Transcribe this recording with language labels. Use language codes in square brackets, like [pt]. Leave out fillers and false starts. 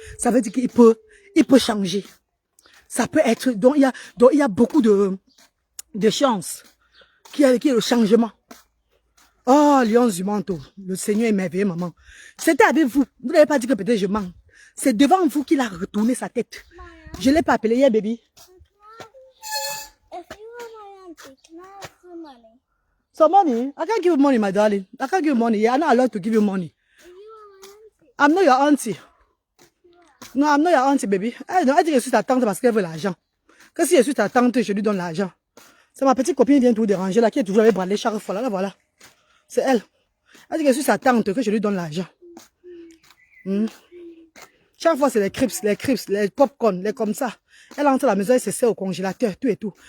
[fr] Ça veut dire qu'il peut changer. Ça peut être, donc il y a beaucoup de chances qu'il y ait le changement. Oh, Lion du manteau, le Seigneur est merveilleux, maman. C'était avec vous. Vous n'avez pas dit que peut-être je mens. C'est devant vous qu'il a retourné sa tête. Je ne l'ai pas appelé hier, baby. [en] If you want my auntie, can I have some money? So money? I can't give you money, my darling. I can't give you money. Yeah, I'm not allowed to give you money. If you want my auntie. I'm not your auntie. No, I'm not your auntie, baby. [fr] Elle dit que je suis ta tante parce qu'elle veut l'argent. Que si je suis ta tante, je lui donne l'argent. C'est ma petite copine qui vient tout déranger là, qui est toujours avec Bradley chaque fois là, là, voilà. C'est elle. Elle dit que je suis sa tante, que je lui donne l'argent. Chaque fois, c'est les crips, les popcorn, les comme ça. Elle entre à la maison, elle se sert au congélateur, tout et tout.